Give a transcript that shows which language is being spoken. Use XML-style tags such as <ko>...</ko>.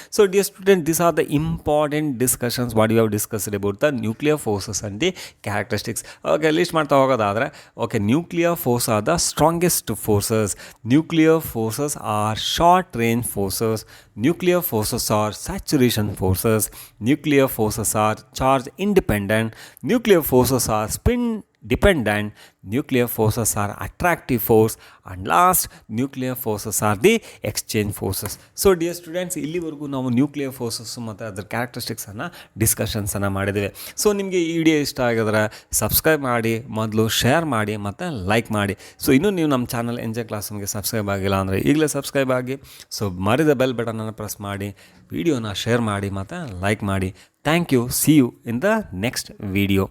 <en>So dear student, this are the important discussions what you have discussed about the nuclear forces and the characteristics.</en> <kn>List ಮಾಡ್ತಾ ಹೋಗೋದಾದರೆ,</kn> <en>Nuclear force are the strongest forces. Nuclear forces are short range forces. Nuclear forces are saturation forces. Nuclear forces are charge independent. Nuclear forces are spin dependent. Nuclear forces are attractive force, and last nuclear forces are the exchange forces.</en> <kn>So dear students, ಇಲ್ಲಿವರೆಗೂ ನಾವು nuclear forces ಮತ್ತು ಅದರ ಕ್ಯಾರೆಕ್ಟರಿಸ್ಟಿಕ್ಸನ್ನು ಡಿಸ್ಕಷನ್ಸನ್ನು ಮಾಡಿದ್ದೇವೆ. So ನಿಮಗೆ ಈ video ಇಷ್ಟ ಆಗಿದ್ರೆ subscribe ಮಾಡಿ, ಮೊದಲು ಶೇರ್ ಮಾಡಿ ಮತ್ತು ಲೈಕ್ ಮಾಡಿ. ಸೊ ಇನ್ನೂ ನೀವು ನಮ್ಮ ಚಾನಲ್ NCERT ಕ್ಲಾಸ್ಗೆ ಸಬ್ಸ್ಕ್ರೈಬ್ ಆಗಿಲ್ಲ ಅಂದರೆ ಈಗಲೇ ಸಬ್ಸ್ಕ್ರೈಬ್ ಆಗಿ. ಸೊ ಮರಿದ ಬೆಲ್ ಬಟನನ್ನು ಪ್ರೆಸ್ ಮಾಡಿ, ವಿಡಿಯೋನ ಶೇರ್ ಮಾಡಿ ಮತ್ತು ಲೈಕ್ ಮಾಡಿ.</kn> <en>Thank you. See you in the next video.</en>